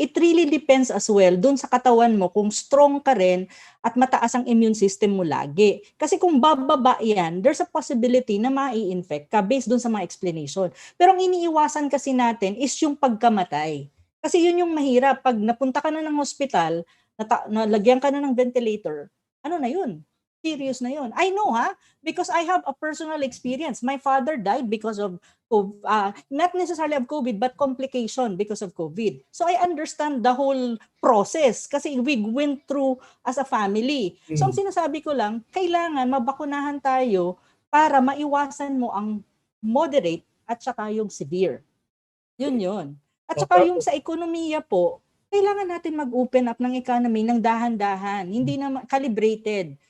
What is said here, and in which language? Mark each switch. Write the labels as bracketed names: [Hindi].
[English] It really depends as well [Filipino] dun sa katawan mo kung strong ka rin at mataas ang immune system mo lagi. Kasi kung bababa yan, there's a possibility na mai-infect ka based dun sa mga explanation. Pero ang iniiwasan kasi natin is yung pagkamatay. Kasi yun yung mahirap. Pag napunta ka na ng hospital, nalagyan ka na ng ventilator, ano na yun? Serious na yun. [English] I know, because I have a personal experience. My father died because of not necessarily of COVID, but complication because of COVID. So I understand the whole process [Filipino] kasi [English] we went through as a family. [Filipino] So ang sinasabi ko lang, kailangan mabakunahan tayo para maiwasan mo ang moderate at saka yung severe. Yun. [English] At saka yung sa ekonomiya po, [Filipino] kailangan natin mag-open up ng economy ng dahan-dahan, hindi na calibrated.